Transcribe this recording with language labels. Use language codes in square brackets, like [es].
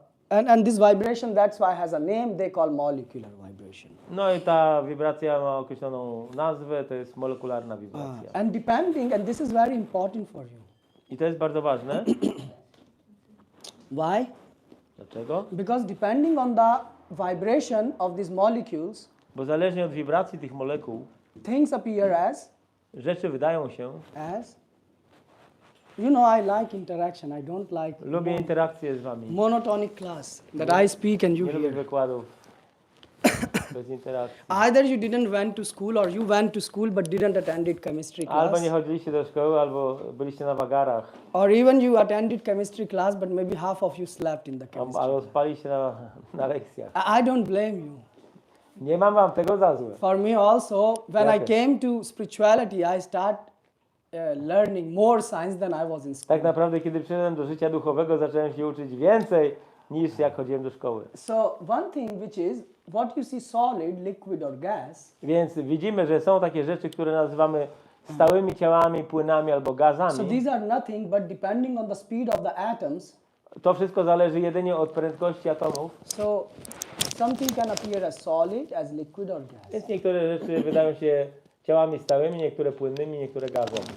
[en] And this vibration, that's why has a name, they call molecular vibration. [pl] No i ta wibracja ma określoną nazwę, to jest molekularna wibracja. [en] And this is very important for you. [pl] I to jest bardzo ważne. [en] Why? [pl] Dlaczego? [en] Because depending on the vibration of these molecules, [pl] Bo zależnie od wibracji tych molekuł, [en] things appear as, [pl] rzeczy wydają się, [en] you know, I like interaction. I don't like [pl] lubię interakcję z wami. [en] monotonic class that I speak and you [pl] Nie lubię [en] hear. [pl] wykładów bez interakcji. [en] Either you didn't went to school or you went to school but didn't attend chemistry [pl] Albo [en] class. [pl] nie chodziliście do szkoły, albo byliście na wagarach, [en] Or even you attended chemistry class but maybe half of you slept in the chemistry. [pl] albo spaliście na lekcjach. [en] I don't blame you. [pl] Nie mam wam tego za złe. [en] For me also, when I Yes. came to spirituality, I start learning more science than I was in school. [pl] Tak naprawdę, kiedy przyszedłem do życia duchowego, zacząłem się uczyć więcej niż jak chodziłem do szkoły. [en] So one thing which is, what you see solid, liquid or gas, [pl] Więc widzimy, że są takie rzeczy, które nazywamy stałymi ciałami, płynami albo [en] so [pl] gazami. [en] these are nothing but depending on the speed of the atoms, [pl] To wszystko zależy jedynie od prędkości atomów. [en] so something can appear as solid, as liquid or gas. [pl] Więc niektóre rzeczy wydają się ciałami stałymi, niektóre płynnymi, niektóre gazem.